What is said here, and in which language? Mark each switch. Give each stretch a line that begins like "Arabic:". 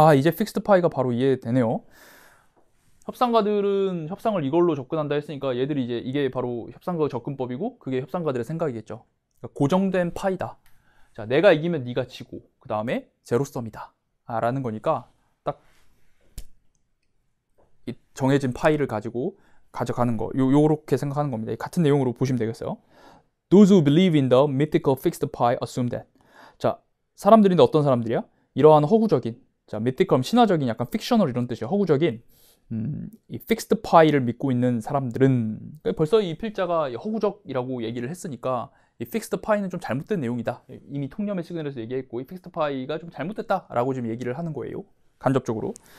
Korean: 이제 픽스드 파이가 바로 이해되네요. 협상가들은 협상을 이걸로 접근한다 했으니까 얘들이 이제 이게 바로 협상가 접근법이고 그게 협상가들의 생각이겠죠. 그러니까 고정된 파이다. 자, 내가 이기면 네가 지고 그 다음에 제로섬이다 라는 거니까 딱 이 정해진 파이를 가지고 가져가는 거 요렇게 생각하는 겁니다. 같은 내용으로 보시면 되겠어요.
English: Those who believe in the mythical fixed pie assume that.
Korean: 자, 사람들인데 어떤 사람들이야? 이러한 허구적인, 자, mythical 신화적인 약간 픽셔널 이런 뜻이야. 허구적인 이 픽스드 파이를 믿고 있는 사람들은 벌써 이 필자가 허구적이라고 얘기를 했으니까 이 픽스드 파이는 좀 잘못된 내용이다. 이미 통념의 시그널에서 얘기했고 이 픽스드 파이가 좀 잘못됐다라고 지금 얘기를 하는 거예요. 간접적으로.